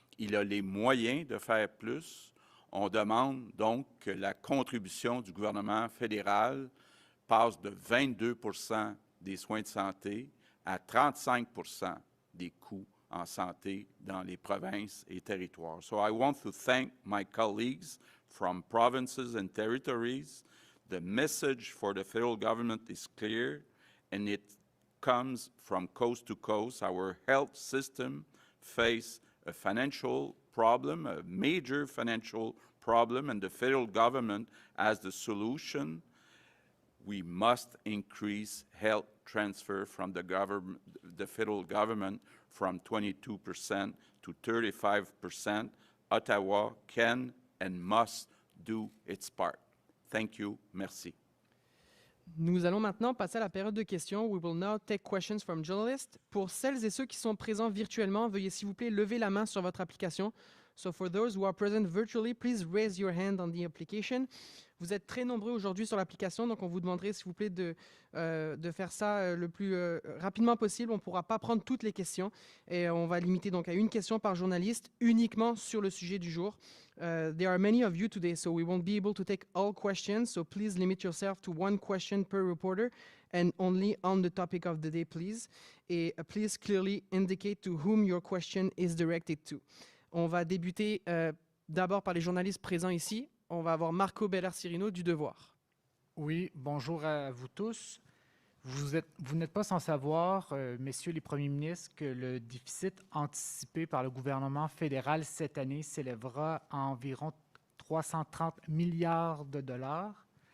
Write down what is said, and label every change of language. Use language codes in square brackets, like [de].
[fr] Il a les moyens de faire plus. On demande donc que la contribution du gouvernement fédéral passe de 22 % des soins de santé à 35 % des coûts en santé dans les provinces et territoires. [en] So I want to thank my colleagues from provinces and territories. The message for the federal government is clear, and it comes from coast to coast. Our health system faces a financial problem, a major financial problem, and the federal government has the solution. We must increase health transfer from the federal government from 22% to 35%. Ottawa can and must do its part. Thank you. [fr] Merci. Nous allons maintenant passer à la période de questions. [en] We will now take questions from journalists. [fr] Pour celles et ceux qui sont présents virtuellement, veuillez s'il vous plaît lever la main sur votre application. [en] So for those who are present virtually, please raise your hand on the application. [fr] Vous êtes très nombreux aujourd'hui sur l'application, donc on vous demanderait s'il vous plaît de faire ça le plus rapidement possible. On ne pourra pas prendre toutes les questions et on va limiter donc à une question par journaliste uniquement sur le sujet du jour. [en] There are many of you today, so we won't be able to take all questions. So please limit yourself to one question per reporter and only on the topic of the day, please. Et please clearly indicate to whom your question is directed to. [fr] On va débuter d'abord par les journalistes présents ici. On va avoir Marco Beller-Cirino du Devoir. Oui, bonjour à vous tous. Vous n'êtes pas sans savoir, messieurs les premiers ministres, que le déficit anticipé par le gouvernement fédéral cette année s'élèvera à environ 330 milliards de dollars.